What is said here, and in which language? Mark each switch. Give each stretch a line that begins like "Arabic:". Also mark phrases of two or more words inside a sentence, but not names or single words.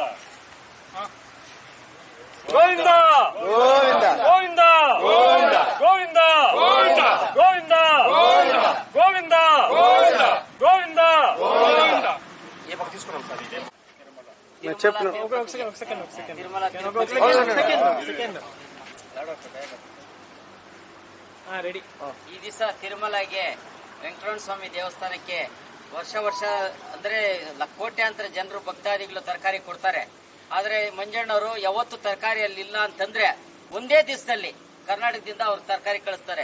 Telugu: గోవింద గోవింద గోవింద గోవింద గోవింద గోవింద గోవింద గోవింద గోవింద గోవింద ఏ పక్క తీసుకున్నాం సార్ ఇది నేను చెప్పను. ఒక సెకండ్ ರೆಡಿ.
Kannada: ಈ ದಿವಸ ತಿರುಮಲಗೆ ವೆಂಕಟರಮಣ ಸ್ವಾಮಿ ದೇವಸ್ಥಾನಕ್ಕೆ ವರ್ಷ ಅಂದ್ರೆ ಕೋಟ್ಯಾಂತರ ಜನರು ಭಕ್ತಾದಿಗಳು ತರಕಾರಿ ಕೊಡ್ತಾರೆ. ಆದ್ರೆ ಮಂಜಣ್ಣವರು ಯಾವತ್ತು ತರಕಾರಿ ಅಲ್ಲಿ ಇಲ್ಲ ಅಂತಂದ್ರೆ ಒಂದೇ ದಿವಸದಲ್ಲಿ ಕರ್ನಾಟಕದಿಂದ ಅವ್ರು ತರಕಾರಿ ಕಳಿಸ್ತಾರೆ.